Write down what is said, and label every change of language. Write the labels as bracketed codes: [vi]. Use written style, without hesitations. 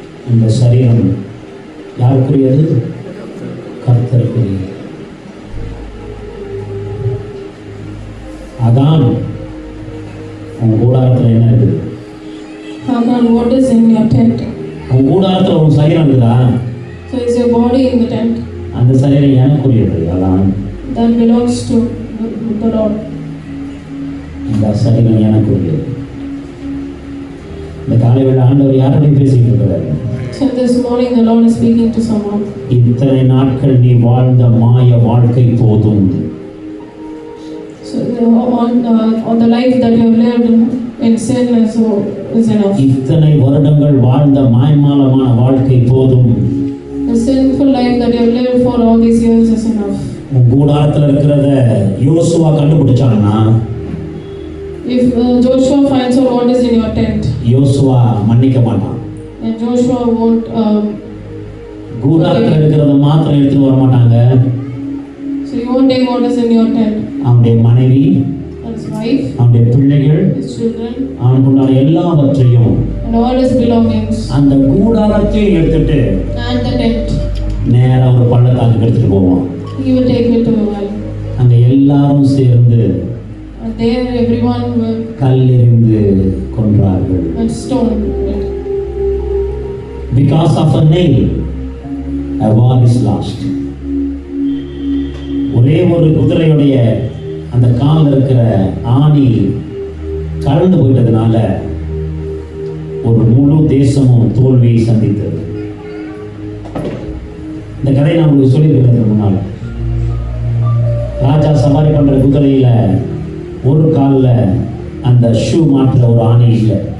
[ta] இந்த சரீரம் யாருக்குரியது? கர்த்தருக்குரியது. அதான் உங்க கூடாரத்தில் என்ன இருக்குது? [en] Hagan, what is in your tent? [ta] உங்க கூடாரத்தில் உங்க சரீரம் இருக்குதா? [en] So is your body in the tent? [ta] அந்த சரீரம் எனக்குரியது. அதான் [en] That belongs to the Lord. [ta] இந்த சரீரம் எனக்குரியது. இந்த காலை வேளை ஆண்டவர் யாரோடையும் பேசிட்டு இருக்கிறாரு? [en] So this morning the Lord is speaking to someone. [ta] இத்தனை நாட்கள் நீ வாழ்ந்த மாய வாழ்க்கை போதும். [en] So on the life that you have lived in sin is enough. [ta] இத்தனை வருடங்கள் வாழ்ந்த மாய்மாலமான வாழ்க்கை போதும். [en] The sinful life that you have lived for all these years is enough. [ta] உன் கூடாரத்தில் இருக்கிறத யோசுவா கண்டுபிடிச்சாங்கன்னா, [en] If Joshua finds out what is in your tent, [ta] யோசுவா மன்னிக்க மாட்டான். [en] and Joshua won't [ta] கூடாரத்தில் இருக்கிறத மாத்திரம் எடுத்துட்டு வர மாட்டாங்க. [en] so he won't take what is in your tent. [ta] அவனுடைய மனைவி, [en] His wife, [ta] அவனுடைய பிள்ளைகள், [en] his children, [ta] அவனுக்கு உண்டான எல்லாவற்றையும் [en] and all his belongings, [ta] அந்த கூடாரத்தையும் எடுத்துட்டு [en] and the tent. [ta] நேரா ஒரு பள்ளத்தாக்கு எடுத்துட்டு போவான். [en] He will take it to the well. [ta] அங்க எல்லாரும் சேர்ந்து [en] And there everyone will [ta] கல்லெறிந்து கொன்றார்கள். [en] stone it. Because of a nail, a war is lost. [ta] ஒரே ஒரு குதிரையுடைய அந்த காலில் இருக்கிற ஆணி கலந்து போயிட்டதுனால ஒரு முழு தேசமும் தோல்வியை சந்தித்தது. இந்த கதையை நான் உங்களுக்கு சொல்லியிருக்கிறேன் முன்னால். ராஜா சவாரி பண்ற குதிரையில ஒரு காலில் அந்த ஷூ மாற்ற ஒரு ஆணி இல்லை.